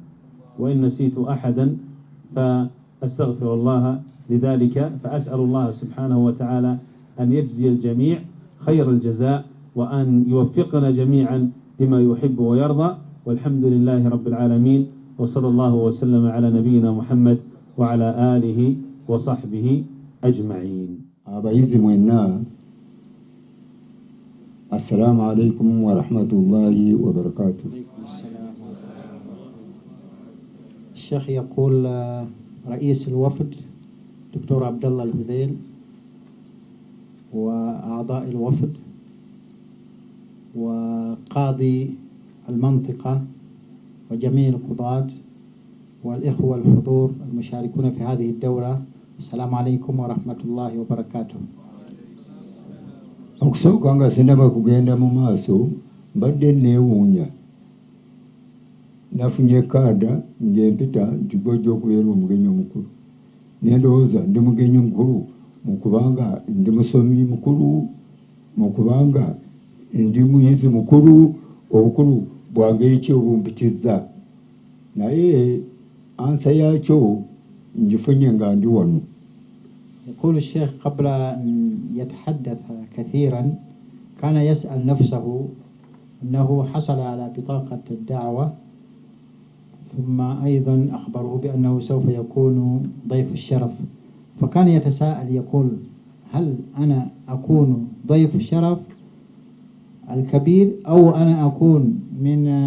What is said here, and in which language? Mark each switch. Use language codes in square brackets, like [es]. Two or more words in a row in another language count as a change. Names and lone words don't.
[ar] وإن نسيت أحدا فأستغفر الله لذلك، فأسأل الله سبحانه وتعالى أن يجزي الجميع خير الجزاء، وأن يوفقنا جميعا لما يحب ويرضى، والحمد لله رب العالمين، وصلى الله وسلم على نبينا محمد وعلى آله وصحبه أجمعين. [lg] abayizi mwenna, [ar] السلام عليكم ورحمة الله وبركاته. الشيخ يقول رئيس الوفد دكتور عبد الله الهذيل وأعضاء الوفد وقاضي المنطقة وجميع القضاة والإخوة الحضور المشاركون في هذه الدورة. السلام عليكم ورحمة الله وبركاته. [lg] okusooka nga sinaba kugenda mu maaso mbadde neewuunya nafunye kaada ng'empita nti gwojja okubeera omugenyi omukulu nendowooza ndi mugenyi mukulu mukubanga ndi musomi mukulu mukubanga ndi muyizi mukulu obukulu bwange ki obumpitizza naye ansa yakyo ngifunye nga ndi wano. [ar] يقول الشيخ قبل أن يتحدث كثيرا كان يسأل نفسه أنه حصل على بطاقة الدعوة ثم أيضا أخبره بأنه سوف يكون ضيف الشرف فكان يتساءل يقول هل أنا أكون ضيف الشرف الكبير أو أنا أكون من